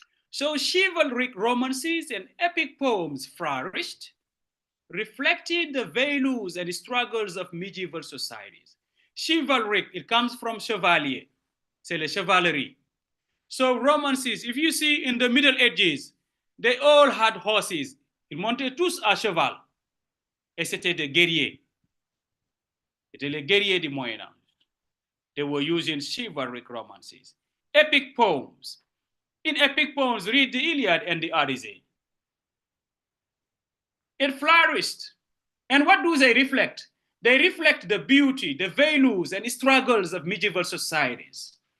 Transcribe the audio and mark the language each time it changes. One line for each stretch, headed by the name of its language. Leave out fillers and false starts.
English: So chivalric romances and epic poems flourished, reflecting the values and struggles of medieval societies. Chivalric, it comes from chevalier,
French: c'est la chevalerie.
English: So romances, if you see in the Middle Ages, they all had horses.
French: Ils montaient tous à cheval. Et c'était des guerriers. C'était les guerriers du Moyen Âge.
English: They were using chivalric romances. Epic poems. In epic poems, read the Iliad and the Odyssey. It flourished. And what do they reflect? They reflect the beauty, the values, and struggles of medieval societies.